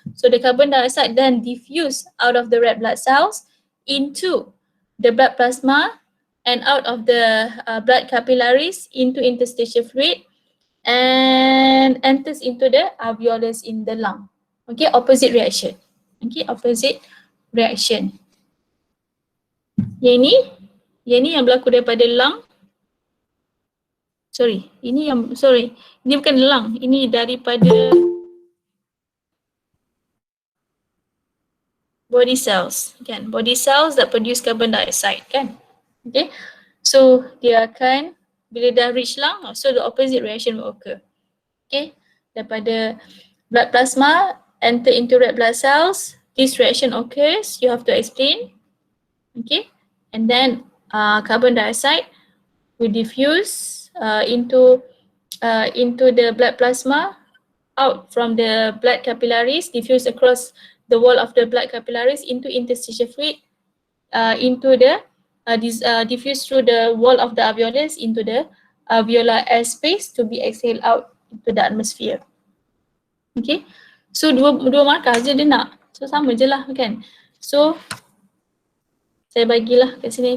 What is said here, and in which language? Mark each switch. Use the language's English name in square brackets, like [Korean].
[English] So the carbon dioxide then diffuse out of the red blood cells into the blood plasma and out of the blood capillaries into interstitial fluid and enters into the alveolus in the lung. Okay, opposite reaction. Okay, opposite reaction. [Malay] Yang ni yang berlaku daripada lung. Ini bukan lung, ini daripada [English] body cells, kan? Body cells that produce carbon dioxide, kan? Okay, so [Malay] dia akan bila dah [English] reach lung, so the opposite reaction will occur. Okay, [Malay] daripada [English] blood plasma enter into red blood cells, this reaction occurs. You have to explain. Okay, and then carbon dioxide will diffuse into the blood plasma out from the blood capillaries, diffuse across the wall of the blood capillaries into interstitial fluid, into the diffuse through the wall of the alveolus into the alveolar air space to be exhaled out into the atmosphere. [Malay] Okay, so dua markah je dia nak, so sama je lah kan. So saya bagilah kat sini.